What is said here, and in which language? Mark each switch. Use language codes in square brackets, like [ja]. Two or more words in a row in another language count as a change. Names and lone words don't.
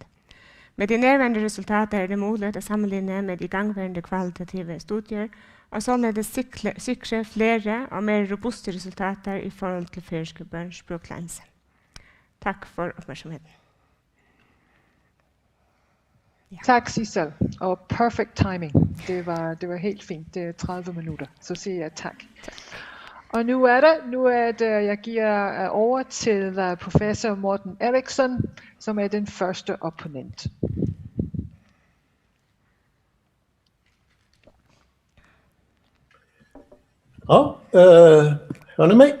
[da] Med de nærværende resultater er det mulig å sammenligne med igangværende kvalitative studier, og således sikre flere og mer robuste resultater i forhold til færøske børns språklæring. [no] Takk for oppmerksomheten. [sv] Tack Sissel, och [en] perfect timing. [sv] Det var helt fint, det är 30 minuter, så säger jag tack. Och nu är det jag ger över till professor Morten Eriksson, som är den första opponent. Ja, hör ni mig?